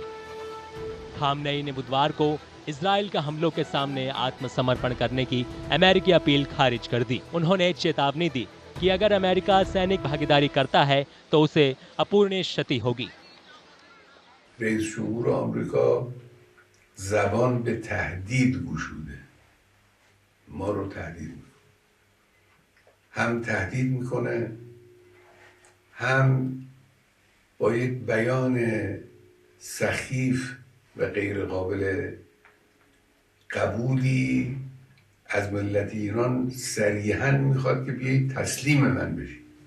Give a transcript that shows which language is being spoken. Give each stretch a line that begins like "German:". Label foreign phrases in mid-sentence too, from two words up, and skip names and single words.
Hindi: खामनेई ने बुधवार को इजराइल के हमलों के सामने आत्मसमर्पण करने की अमेरिकी अपील खारिज कर दी। उन्होंने चेतावनी दी कि अगर अमेरिका सैनिक भागीदारी करता है तो उसे अपूरणीय क्षति होगी।
Persian: رئیس جمهور آمریکا زبان به تهدید گشوده, ما رو تهدید میکنه. هم تهدید میکنه، هم با یک بیان سخیف و غیر قابل قبولی از ملت ایران صریحاً میخواد که بیایید تسلیم من بشید.